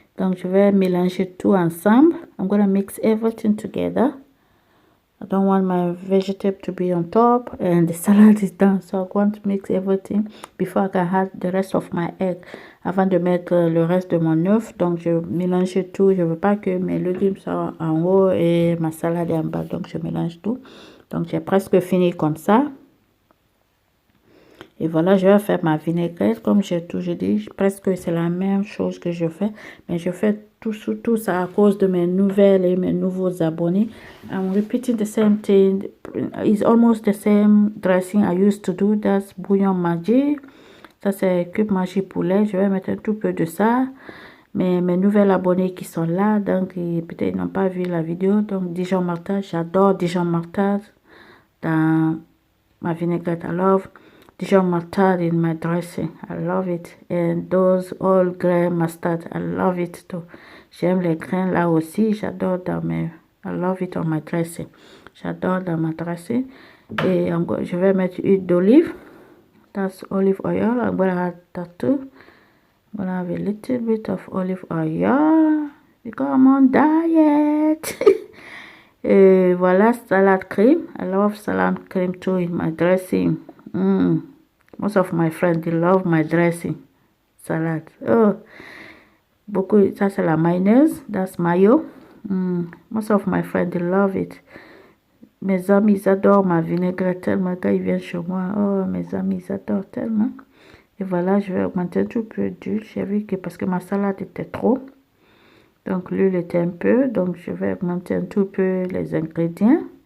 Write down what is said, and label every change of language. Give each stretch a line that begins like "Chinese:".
French: Donc, je vais mélanger tout ensemble.
English: I'm going to mix everything together. I don't want my vegetable to be on top and the salad is done. So I want to mix everything before I can add the rest of my egg.
French: Avant de mettre le reste de mon œuf. Donc, je mélange tout. Je ne veux pas que mes légumes soient en haut et ma salade est en bas. Donc, je mélange tout. Donc, j'ai presque fini comme ça. Et voilà, je vais faire ma vinaigrette. Comme j'ai toujours dit, presque c'est la même chose que je fais. Mais je fais tout ça à cause de mes nouvelles et mes nouveaux abonnés.
English: I'm repeating the same thing. It's almost the same dressing I used to do. That's bouillon Maggi.
French: Ça, c'est cube Maggi poulet. Je vais mettre un tout peu de ça. Mais mes nouvelles abonnés qui sont là, donc peut-être ils n'ont pas vu la vidéo. Donc, Dijon Martade, j'adore Dijon Martade dans ma vinaigrette.
English: I love Dijon mustard in my dressing. I love it. And those all grain mustard. I love it too.
French: J'aime les grains là aussi. J'adore dans mes...
English: I love it on my dressing.
French: J'adore dans ma dressing. Et je vais mettre huile d'olive.
English: That's olive oil. I'm going to add that too. I'm going to have a little bit of olive oil. Because I'm on diet.
French: Et voilà,
English: salad cream. I love salad cream too in my dressing. Most of my friends, they love my dressing.
French: Salad. Oh, beaucoup. Ça, c'est la mayonnaise.
English: That's mayo. Most of my friends, they love it.
French: Mes amis, ils adorent ma vinaigrette tellement quand ils viennent chez moi. Oh, mes amis, ils adorent tellement. Et voilà, je vais augmenter un tout peu d'huile. J'ai vu que parce que ma salade était trop. Donc, l'huile était un peu. Donc, je vais augmenter un tout peu les ingrédients.